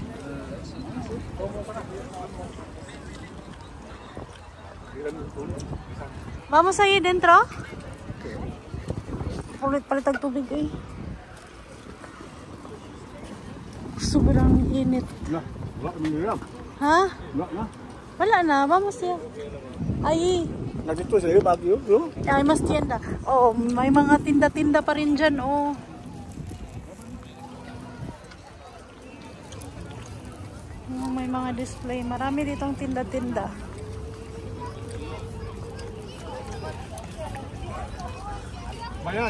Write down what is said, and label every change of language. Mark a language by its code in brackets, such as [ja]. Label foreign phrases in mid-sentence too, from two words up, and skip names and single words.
[es] Vamos ahí dentro. [tl] Palit ang tubig eh. Sobrang init. Ha? Wala na, [es] vamos ya. [tl] Ay. Nandito sa iyo, Baguio, bro. [es] Ay, mas tienda. [tl] Oh, may mga tinda-tinda pa rin dyan, oh. Oh, may mga display. Marami ditong tinda-tinda. Bayan.